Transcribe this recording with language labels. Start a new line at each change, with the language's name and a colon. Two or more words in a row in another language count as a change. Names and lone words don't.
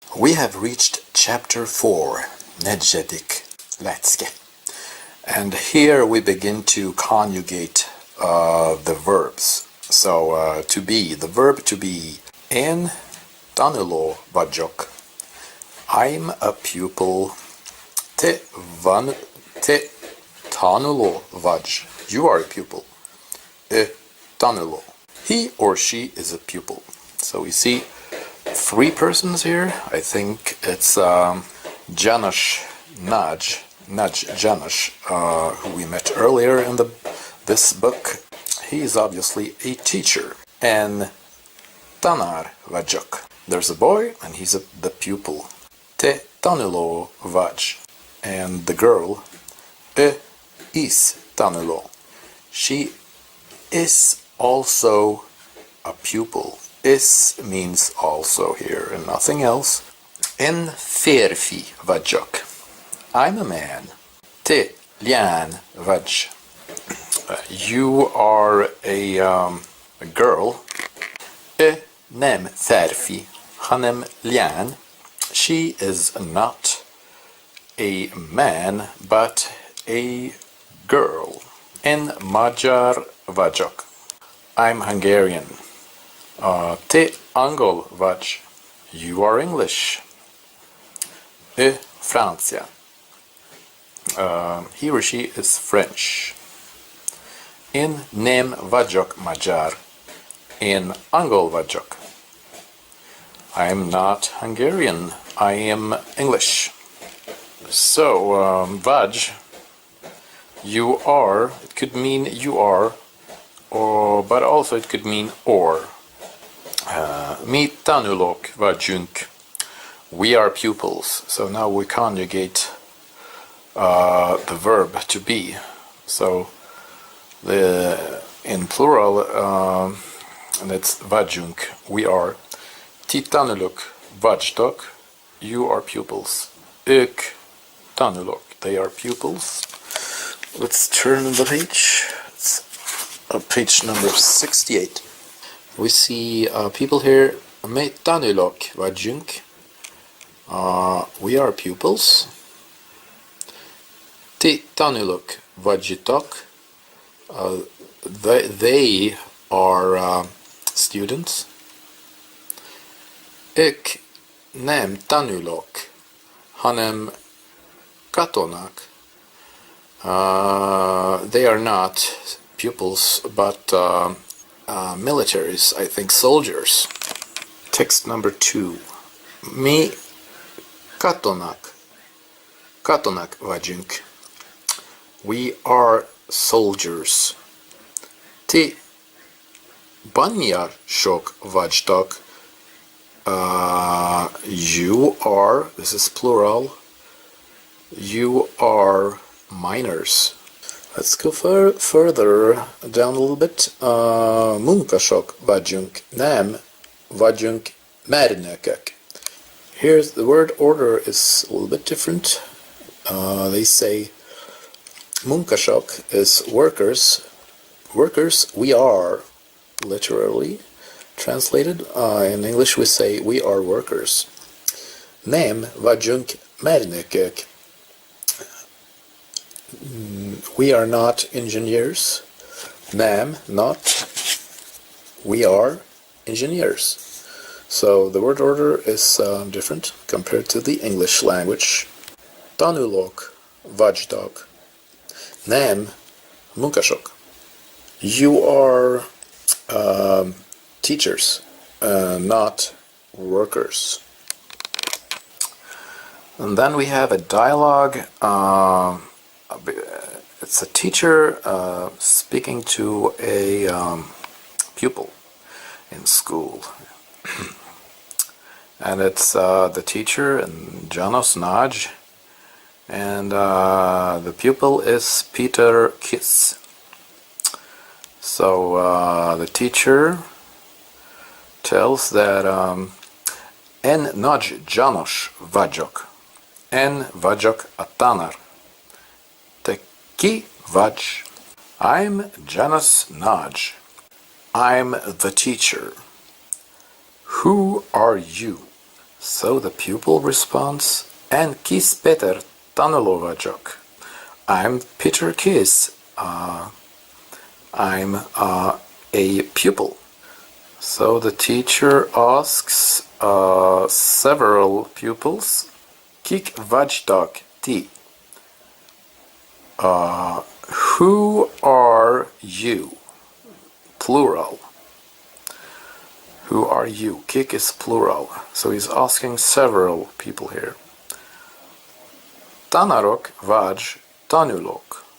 English: We have reached chapter 4,
Hungarian: Negyedik Lecke.
English: And here we begin to conjugate the verbs. So to be, the verb to be.
Hungarian: Én tanuló vagyok.
English: I'm a pupil.
Hungarian: Te tanuló vagy.
English: You are a pupil. Tanuló. He or she is a pupil. So we see three persons here. I think it's Janusz Janusz, who we met earlier in this book. He is obviously a teacher.
Hungarian: And tanár vagyok.
English: There's a boy and he's the pupil.
Hungarian: Te tanuló vagy.
English: And the girl, is tanuló. She is also a pupil. Is means also here and nothing else.
Hungarian: Én férfi vagyok.
English: I'm a man.
Hungarian: Te lány vagy.
English: You are a girl.
Hungarian: Nem férfi, hanem lány.
English: She is not a man, but a girl.
Hungarian: Én magyar vagyok.
English: I'm Hungarian.
Hungarian: Te angol vagy.
English: You are English. Francia. He or she is French.
Hungarian: Én nem vagyok magyar. Én angol vagyok.
English: I'm not Hungarian. I am English. So, vagy, you are, it could mean you are, but also it could mean or.
Hungarian: Mi tanulók vagyunk.
English: We are pupils. So now we conjugate the verb to be. So in plural, and it's vagyunk, we are.
Hungarian: Ti tanulók vagytok.
English: You are pupils.
Hungarian: Ők tanulók.
English: They are pupils. Let's turn the page. It's page number 68. We see people here.
Hungarian: Mi tanulók vagyunk.
English: We are pupils.
Hungarian: Ti tanulók vagytok.
English: They are students.
Hungarian: Ők nem tanulók, hanem katonák.
English: They are not pupils, but militaries, I think soldiers. Text number 2.
Hungarian: Mi katonák vagyunk.
English: We are soldiers.
Hungarian: Ti banyások vagytok.
English: You are, this is plural, you are minors. Let's go further down a little bit.
Hungarian: Munkások vagyunk, nem vagyunk mérnökök.
English: Here's the word order is a little bit different. They say munkások is workers. Workers, we are, literally translated. In English we say we are workers.
Hungarian: Nem vagyunk mérnökök.
English: We are not engineers. Nem, not. We are engineers. So the word order is different compared to the English language.
Hungarian: Tanulók vagytok. Nem munkások.
English: You are teachers, not workers. And then we have a dialogue. It's a teacher speaking to a pupil in school. And it's the teacher and Janusz Nagy, and the pupil is Peter Kiss. So the teacher tells that
Hungarian: Én nagy Janusz vagyok. Én vagyok a tanár. Te ki vagy?
English: I'm Janusz Nagy. I'm the teacher. Who are you? So the pupil responds,
Hungarian: En kis Peter tanulo vagyok.
English: I'm Peter Kiss. I'm a pupil. So the teacher asks several pupils,
Hungarian: Kik vagytok ti?
English: Who are you? Plural. Who are you? Kik is plural. So he's asking several people here.
Hungarian: Tanarok vagy tanulok.